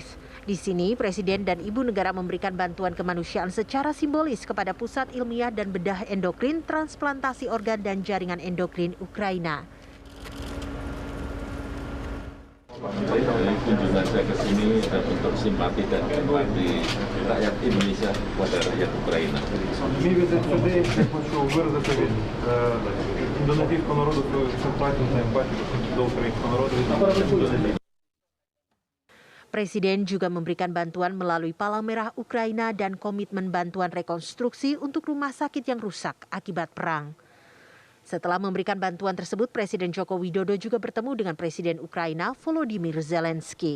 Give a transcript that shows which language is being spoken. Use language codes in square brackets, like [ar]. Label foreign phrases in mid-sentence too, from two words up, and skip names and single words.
[id] Di sini, Presiden dan Ibu Negara memberikan bantuan kemanusiaan secara simbolis kepada Pusat Ilmiah dan Bedah Endokrin, Transplantasi Organ dan Jaringan Endokrin Ukraina. Kunjungan saya ke sini bentuk simpati dan empati rakyat Indonesia kepada rakyat Ukraina. [uk] Мій візит сюди, я хочу виразити від індонезійського народу свою симпатію та емпатію до українського народу. [id] Presiden juga memberikan bantuan melalui Palang Merah Ukraina dan komitmen bantuan rekonstruksi untuk rumah sakit yang rusak akibat perang. Setelah memberikan bantuan tersebut, Presiden Joko Widodo juga bertemu dengan Presiden Ukraina Volodymyr Zelensky.